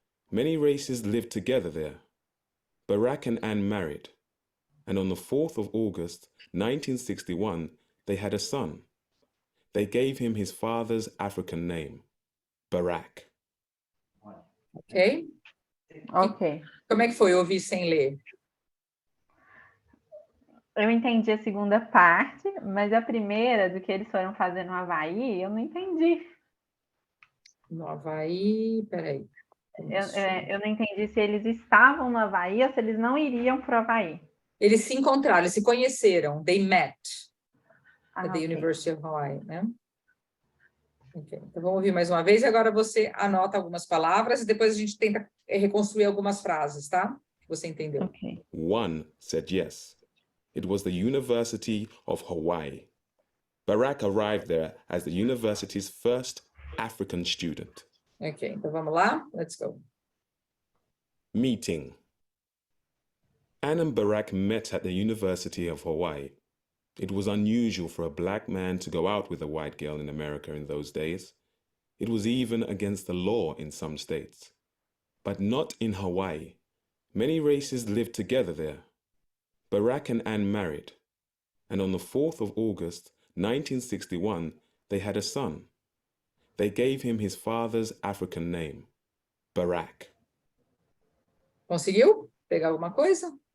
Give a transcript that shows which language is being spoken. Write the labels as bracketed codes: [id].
[en] Many races lived together there. Barack and Ann married, and on the 4th of August, 1961, they had a son. They gave him his father's African name, Barack. Ok? Ok. [pt] Como é que foi ouvir sem ler? Eu entendi a segunda parte, mas a primeira, do que eles foram fazer no Havaí, eu não entendi. No Havaí, peraí. Eu não entendi se eles estavam no Havaí ou se eles não iriam para o Havaí. Eles se encontraram, eles se conheceram. [en] They met at the Okay. University of Hawaii, né? Okay. [pt] Então, vamos ouvir mais uma vez e agora você anota algumas palavras e depois a gente tenta reconstruir algumas frases, tá? Que você entendeu. [en] Okay. One said yes. It was the University of Hawaii. Barack arrived there as the university's first African student. [pt] Ok, então vamos lá. [en] Let's go. Meeting. Ann and Barack met at the University of Hawaii. It was unusual for a black man to go out with a white girl in America in those days. It was even against the law in some states. But not in Hawaii. Many races lived together there. Barack and Ann married, and on the 4th of August, 1961, they had a son. They gave him his father's African name, Barack. [pt] Conseguiu pegar alguma coisa?